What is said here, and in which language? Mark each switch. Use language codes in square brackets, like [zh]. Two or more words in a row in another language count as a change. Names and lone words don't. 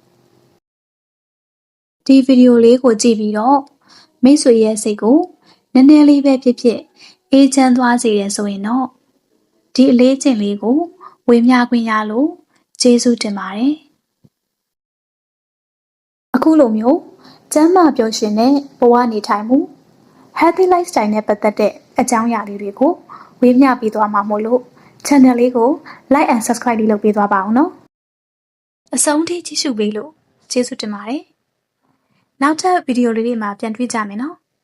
[my] ဒီဗီဒီယိုလေးကိုကြည့်ပြီးတော့မိတ်ဆွေရဲ့စိတ်ကိုနည်းနည်းလေးပဲဖြစ်ဖြစ်အေးချမ်းသွားစေတယ်ဆိုရင်တော့ဒီအလေးချိန်လေးကိုဝေမျှခွင့်ရလို့ကျေးဇူးတင်ပါတယ် အခုလိုမျိုးကျန်းမာပျော်ရွှင်တဲ့ဘဝနေထိုင်မှု [en] healthy lifestyle [my] နဲ့ပတ်သက်တဲ့အကြောင်းအရာလေးတွေကိုဝေမျှပေးသွားမှာမို့လို့ channel လေးကို [en] like and subscribe [my] လေးလုပ်ပေးသွားပါအောင်နော်အဆုံးထိကြည့်ရှုပေးလို့ကျေးဇူးတင်ပါတယ်နောက်ထပ်ဗီဒီယိုလေးတွေမှာပြန်တွေ့ကြမယ်နော်